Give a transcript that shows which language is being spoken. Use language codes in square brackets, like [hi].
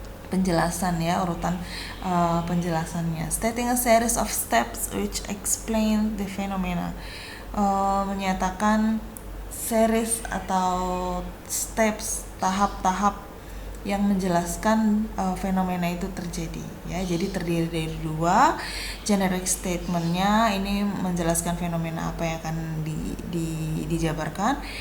[id] Penjelasan ya, urutan penjelasannya. [en] Stating a series of steps which explain the phenomena. [id] Menyatakan series atau steps, tahap-tahap yang menjelaskan fenomena itu terjadi ya. Jadi terdiri dari 2. Generic statement-nya ini menjelaskan fenomena apa yang akan dijabarkan.